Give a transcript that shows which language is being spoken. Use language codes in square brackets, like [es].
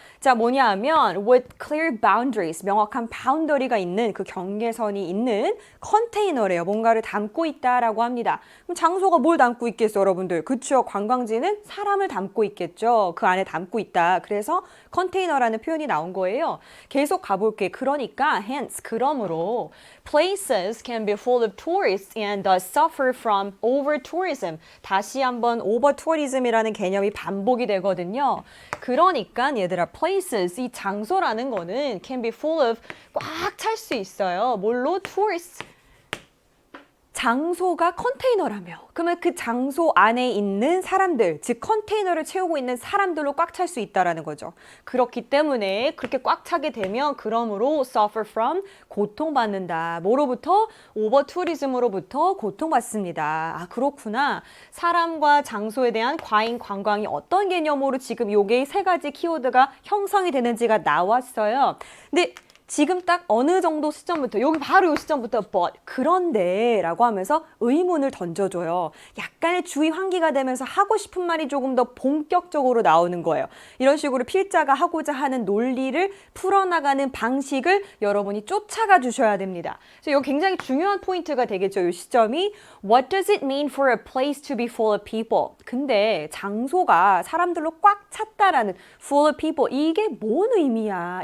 [ko] 자, 뭐냐 하면 [en] with clear boundaries, [ko] 명확한 바운더리가 있는 그 경계선이 있는 컨테이너래요. 뭔가를 담고 있다라고 합니다. 그럼 장소가 뭘 담고 있겠어요, 여러분들? 그렇죠. 관광지는 사람을 담고 있겠죠. 있겠죠. 그 안에 담고 있다. 그래서 컨테이너라는 표현이 나온 거예요. 계속 가볼게. 그러니까 [en] hence [ko] 그러므로 [en] places can be full of tourists and thus suffer from over tourism. [ko] 다시 한번 over tourism이라는 개념이 반복이 되거든요. 그러니까 얘들아 places 이 장소라는 거는 [en] can be full of [ko] 꽉 찰 수 있어요. 뭘로? tourists. 장소가 컨테이너라며. 그러면 그 장소 안에 있는 사람들, 즉 컨테이너를 채우고 있는 사람들로 꽉 찰 수 있다라는 거죠. 그렇기 때문에 그렇게 꽉 차게 되면 그러므로 suffer from 고통받는다. 뭐로부터? 오버 투리즘으로부터 고통받습니다. 아, 그렇구나. 사람과 장소에 대한 과잉 관광이 어떤 개념으로 지금 요게 세 가지 키워드가 형성이 되는지가 나왔어요. 근데 지금 딱 어느 정도 시점부터 여기 바로 이 시점부터 but 그런데 라고 하면서 의문을 던져줘요. 약간의 주의 환기가 되면서 하고 싶은 말이 조금 더 본격적으로 나오는 거예요. 이런 식으로 필자가 하고자 하는 논리를 풀어나가는 방식을 여러분이 쫓아가 주셔야 됩니다. 그래서 이거 굉장히 중요한 포인트가 되겠죠. 이 시점이 [en] What does it mean for a place to be full of people? [ko] 근데 장소가 사람들로 꽉 찼다라는 [en] full of people [ko] 이게 뭔 의미야?